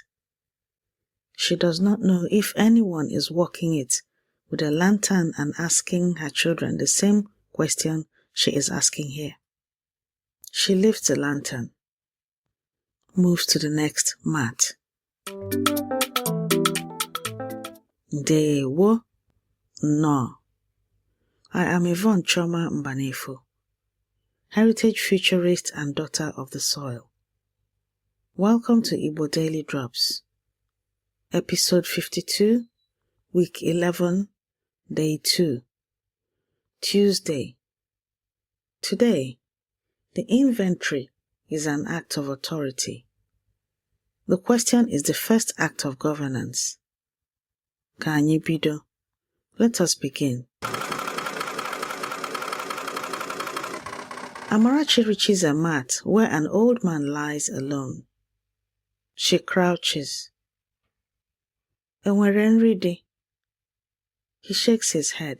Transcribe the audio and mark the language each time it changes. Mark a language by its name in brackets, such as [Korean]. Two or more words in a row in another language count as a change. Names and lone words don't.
[English] She does not know if anyone is walking it with a lantern and asking her children the same question she is asking here. She lifts the lantern, moves to the next mat. [Igbo] Ndewo. [English] No. I am Yvonne Choma Mbanefo, heritage futurist and daughter of the soil. Welcome to Igbo Daily Drops, episode 52, week 11, day 2, Tuesday. Today, the inventory is an act of authority. The question is the first act of governance. [Igbo] Ka anyị bido. [English] Let us begin. Amarachi reaches a mat where an old man lies alone. She crouches. Enwerenridi. He shakes his head.